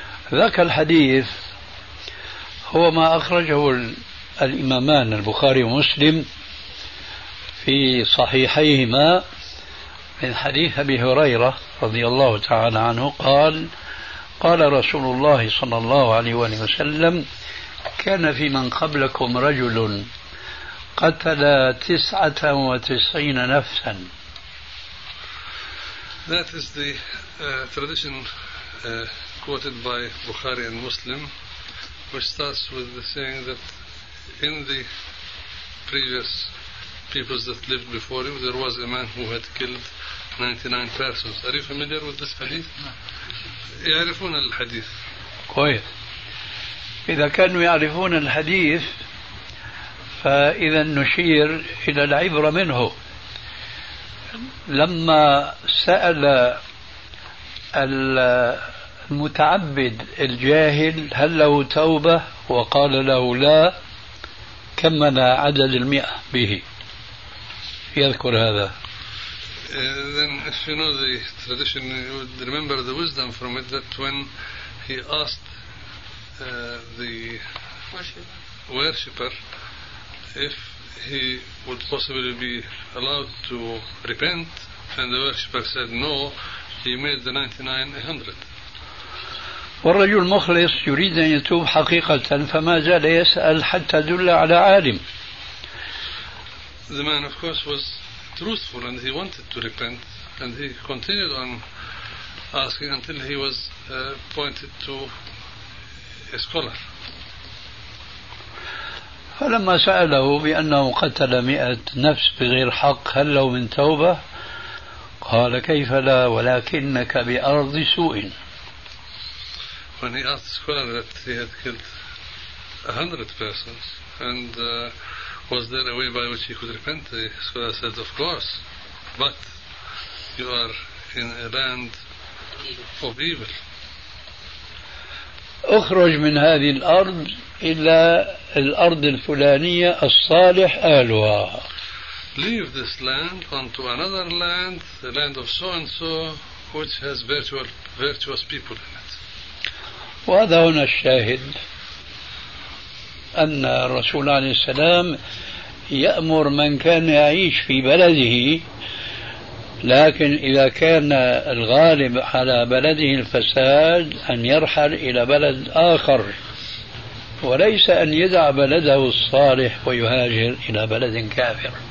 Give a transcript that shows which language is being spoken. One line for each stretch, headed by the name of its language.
Arabic: ذاك الحديث هو ما أخرجه الإمامان البخاري ومسلم في صحيحيهما من حديث أبي هريرة رضي الله تعالى عنه قال: قال رسول الله صلى الله عليه وسلم: كان في من قبلكم رجل قتل 99 نفسا.
English: That is the tradition quoted by Bukhari and Muslim, which starts with the saying that in the previous peoples that lived before him, there was a man who had killed 99 persons. Are you familiar with this hadith?
Arabic: يعرفون الحديث. كويس. إذا كانوا يعرفون الحديث، فإذا نشير إلى العبرة منه. لما سأل المتعبد الجاهل هل له توبة؟ وقال له لا. كمنا عدد المئة به يذكر هذا.
English: Then if you know the tradition, you would remember the wisdom from it that when he asked the worshipper if he would possibly be allowed to repent, and the worshipper said no, he made the 99 100.
Arabic: والرجل مخلص يريد أن يتوب حقيقة، فما زال يسأل حتى دل على عالم.
English: The man of course was truthful and he wanted to repent and he continued on asking until he was pointed to a scholar.
Arabic: فلما سأله بأنه قتل 100 نفس بغير حق هل له من توبة؟ قال كيف لا ولكنك بأرض سوء.
English: When he asked the scholar that he had killed 100 persons and was there a way by which he could repent? So I said, of course, but you are in a land of evil.
Arabic: أخرج من هذه الأرض إلى الأرض الفلانية الصالح أهلها.
English: Leave this land onto another land, the land of so and so, which has virtuous people in it.
Arabic: وهذا هنا الشاهد أن الرسول عليه السلام يأمر من كان يعيش في بلده لكن إذا كان الغالب على بلده الفساد أن يرحل إلى بلد آخر، وليس أن يدع بلده الصالح ويهاجر إلى بلد كافر.